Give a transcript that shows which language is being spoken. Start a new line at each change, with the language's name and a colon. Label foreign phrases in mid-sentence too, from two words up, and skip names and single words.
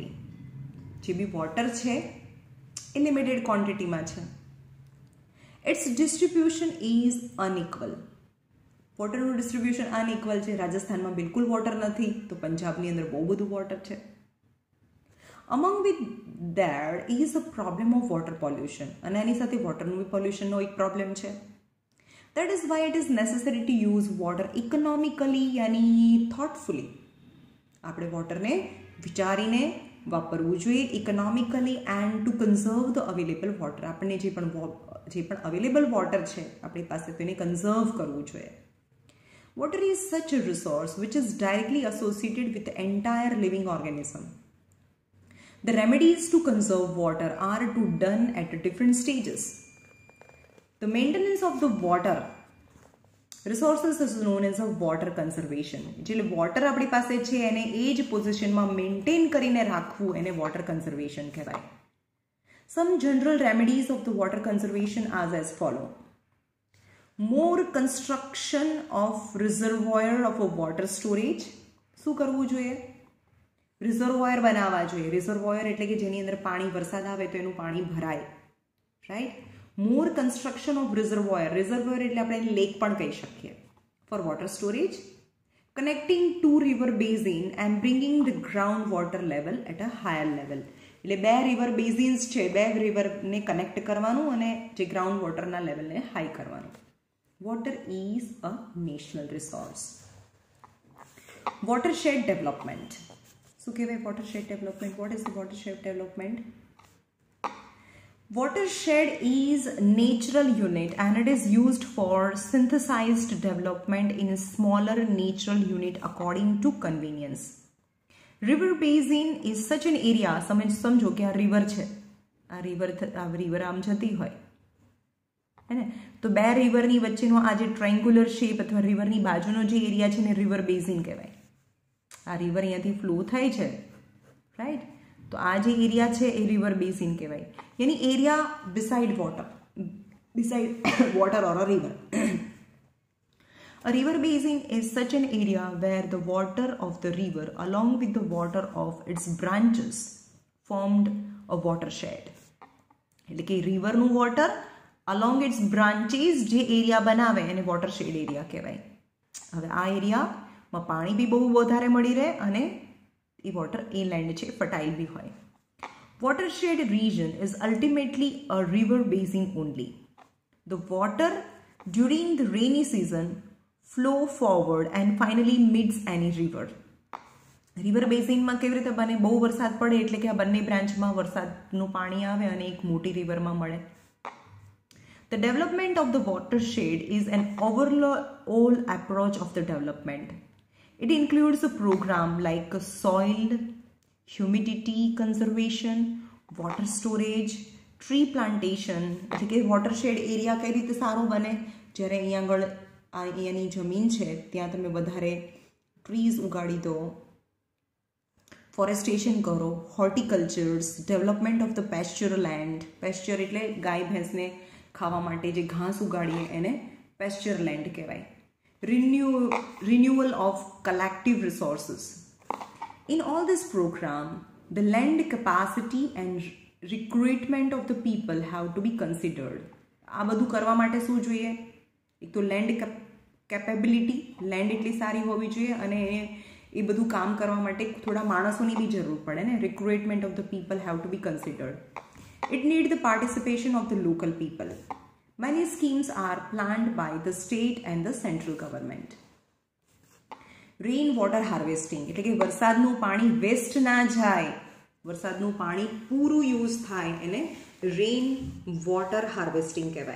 Gujarati: જે બી વોટર છે એ લિમિટેડ ક્વોન્ટિટીમાં છે.
English: its distribution is unequal.
Gujarati: વોટરનું ડિસ્ટ્રીબ્યુશન અનઇક્વલ છે. રાજસ્થાનમાં બિલકુલ વોટર નથી તો પંજાબની અંદર બહુ બધું વોટર છે.
English: Among with there is a problem of water pollution,
Gujarati: અને એની સાથે વોટરનું પોલ્યુશનનો એક પ્રોબ્લેમ છે.
English: That is why it is necessary to use water economically यानी thoughtfully.
Gujarati: આપણે વોટરને વિચારીને વાપરવું જોઈએ
English: economically and to conserve the available water.
Gujarati: આપણને જે પણ અવેલેબલ વોટર છે આપણી પાસે તેને કન્ઝર્વ કરવું જોઈએ.
English: water is such a resource which is directly associated with entire living organism. The remedies to conserve water are to done at different stages. The maintenance of the water resources is known as a water conservation.
Gujarati: એટલે વોટર આપણી પાસે છે એને એ જ પોઝિશનમાં મેન્ટેન કરીને રાખવું એને
English: water conservation
Gujarati: કહેવાય.
English: Some general remedies of the water conservation are as follow. More construction of reservoir of a water storage.
Gujarati: શું કરવું જોઈએ? રિઝર્વોયર બનાવવા જોઈએ. રિઝર્વોયર એટલે કે જેની અંદર પાણી વરસાદ આવે તો એનું પાણી ભરાય, રાઈટ.
English: more construction of reservoir.
Gujarati: રિઝર્વોયર એટલે આપણે લેક પણ કહી શકીએ.
English: for water storage. connecting to river basin and bringing the ground water level at a higher level.
Gujarati: એટલે બે
English: river basins
Gujarati: છે, બે રિવરને કનેક્ટ કરવાનું અને જે ગ્રાઉન્ડ વોટરના લેવલને હાઈ કરવાનું.
English: water is a national resource. watershed development.
Gujarati: શું કહેવાય
English: watershed development? What is the watershed development? Watershed is natural unit and it is used for synthesized development in a smaller natural unit according to convenience. River basin is such an area.
Gujarati: સમજો કે આ રિવર છે, આ રિવર આમ જતી હોય હે ને, તો બે રિવરની વચ્ચેનો આ જે
English: triangular shape
Gujarati: અથવા રિવરની બાજુનો જે એરિયા છે ને
English: river basin
Gujarati: કહેવાય. આ રિવર અહીંયાથી ફ્લો થાય છે, રાઈટ. તો આ જે એરિયા છે એ
English: river basin
Gujarati: કહેવાય. યાની
English: area beside water or a river. A river basin is such an area where the water of the river along with the water of its branches formed a watershed.
Gujarati: એટલે કે રિવરનું વોટર
English: along its branches
Gujarati: જે એરિયા બનાવે એને
English: watershed area
Gujarati: કહેવાય. હવે આ એરિયામાં પાણી બી બહુ વધારે મળી રહે અને એ
English: water inland
Gujarati: છે, ફર્ટાઇલ બી હોય.
English: Watershed region is ultimately a river basin only. The water during the rainy season flow forward and finally meets any river.
Gujarati: રિવર બેઝિનમાં કેવી રીતે બને? બહુ વરસાદ પડે એટલે કે આ બંને બ્રાન્ચમાં વરસાદનું પાણી આવે અને એક મોટી રિવરમાં મળે.
English: The development of the watershed is an overall approach of the development. It includes a program like soil, humidity conservation, water storage, tree plantation.
Gujarati: એટલે કે
English: watershed area
Gujarati: કઈ રીતે સારો બને? જ્યારે અહીંયા આગળ અહીંયાની જમીન છે ત્યાં તમે વધારે ટ્રીઝ ઉગાડી દો, ફોરેસ્ટેશન કરો, હોર્ટિકલ્ચર્સ,
English: development of the pasture land.
Gujarati: પેસ્ચર એટલે ગાય ભેંસને ખાવા માટે જે ઘાસ ઉગાડીએ એને
English: pasture land
Gujarati: કહેવાય.
English: Renewal of collective resources. In all this program, the land capacity and recruitment of the people have to be considered.
Gujarati: આ બધું કરવા માટે શું જોઈએ? એક તો
English: land capability,
Gujarati: લેન્ડ એટલી સારી હોવી જોઈએ અને એ બધું કામ કરવા માટે થોડા માણસોની બી જરૂર પડે ને.
English: recruitment of the people have to be considered. It need the participation of the local people. Many schemes are planned by the state and the central government. Rain water harvesting
Gujarati: એટલે કે વરસાદનું પાણી વેસ્ટ ના જાય, વરસાદનું પાણી પૂરું યુઝ થાય એને
English: rain water harvesting
Gujarati: કહેવાય.